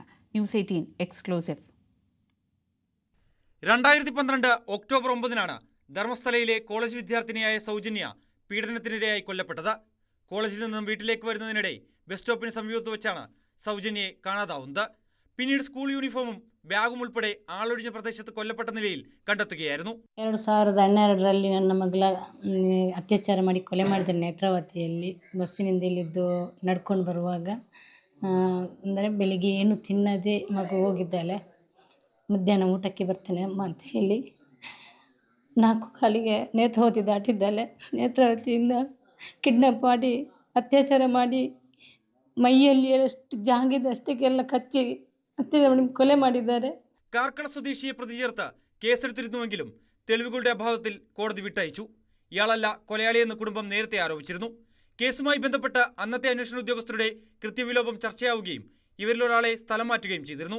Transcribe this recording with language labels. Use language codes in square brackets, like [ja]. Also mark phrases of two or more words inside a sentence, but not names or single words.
[ml] ന്യൂസ് 18 എക്സ്ക്ലൂസീവ്. 2012 ഒക്ടോബർ 9-നാണ് ധർമ്മസ്ഥലയിലെ കോളേജ് വിദ്യാർത്ഥിനിയായ സൗജന്യ പീഡനത്തിനിരയായി കൊല്ലപ്പെട്ടത്. കോളേജിൽ നിന്നും വീട്ടിലേക്ക് വരുന്നതിനിടെ ബസ് സ്റ്റോപ്പിന് സമീപത്ത് വെച്ചാണ് സൗജന്യയെ കാണാതാവുന്നത്. പിന്നീട് സ്കൂൾ യൂണിഫോമും ಬ್ಯಾಗುം ಉൾപ്പെടെ ആളൊഴിഞ്ഞ പ്രദേശത്ത് കൊല്ലപ്പെട്ട നിലയിൽ കണ്ടെത്തുകയായിരുന്നു. [kn] 2012ರಲ್ಲಿ ನನ್ನ ಮಗಳ ಅತ್ಯಾಚಾರ ಮಾಡಿ ಕೊಲೆ ಮಾಡಿದ್ದಾರೆ ನೇತ್ರಾವತಿಯಲ್ಲಿ. ಬಸ್ಸಿನಿಂದ ಇಲ್ಲಿದ್ದು ನಡ್ಕೊಂಡು ಬರುವಾಗ ಅಂದರೆ ಬೆಳಿಗ್ಗೆ ಏನು ತಿನ್ನದೆ ಮಗು ಹೋಗಿದ್ದಾಳೆ. ಮಧ್ಯಾಹ್ನ ಊಟಕ್ಕೆ ಬರ್ತೇನೆ ಅಂತ ಹೇಳಿ 4 ಕಾಲಿಗೆ ನೇತ್ರಾವತಿ ದಾಟಿದ್ದಾಳೆ. ನೇತ್ರಾವತಿಯಿಂದ ಕಿಡ್ನಾಪ್ ಮಾಡಿ ಅತ್ಯಾಚಾರ ಮಾಡಿ ಮೈಯಲ್ಲಿ ಎಷ್ಟು ಜಾಗಿದಷ್ಟಕ್ಕೆಲ್ಲ ಕಚ್ಚಿ കൊല ಮಾಡಿದ್ದಾರೆ. [ml] കാർക്കട സ്വദേശിയെ പ്രതി ചേർത്ത് കേസെടുത്തിരുന്നുവെങ്കിലും തെളിവുകളുടെ അഭാവത്തിൽ കോടതി വിട്ടയച്ചു. ഇയാളല്ല കൊലയാളിയെന്ന് കുടുംബം നേരത്തെ ആരോപിച്ചിരുന്നു. കേസുമായി ബന്ധപ്പെട്ട് അന്നത്തെ അന്വേഷണ ഉദ്യോഗസ്ഥരുടെ കൃത്യവിലോപം ചർച്ചയാവുകയും ഇവരിലൊരാളെ സ്ഥലം മാറ്റുകയും ചെയ്തിരുന്നു.